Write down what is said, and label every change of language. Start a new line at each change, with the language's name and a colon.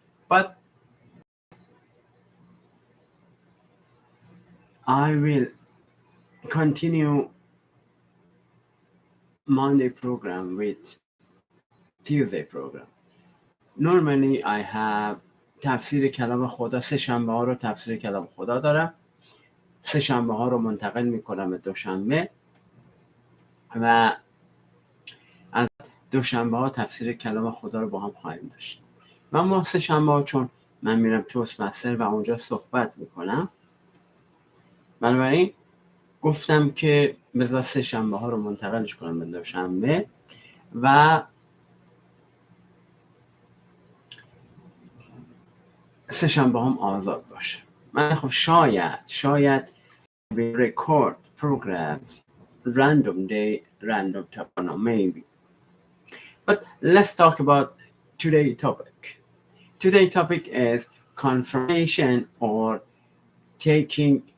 English: But I will continue Monday program with Tuesday program. Normally I have
Persian: تفسیر کلام خدا سه شنبه ها رو تفسیر کلام خدا دارم. سه شنبه ها رو منتقل میکنم به دوشنبه و از دوشنبه ها تفسیر کلام خدا رو با هم خواهیم داشت. و ما سه شنبه ها چون من میرم توست مستر و اونجا صحبت میکنم، بنابراین گفتم که بذار سه شنبه ها رو منتقلش کنم به دوشنبه و سه شنبه هم آزاد باشه. من خب شاید
English: we record programs random day, random time, no, maybe. But let's talk about today's topic. Today's topic is confrontation or taking.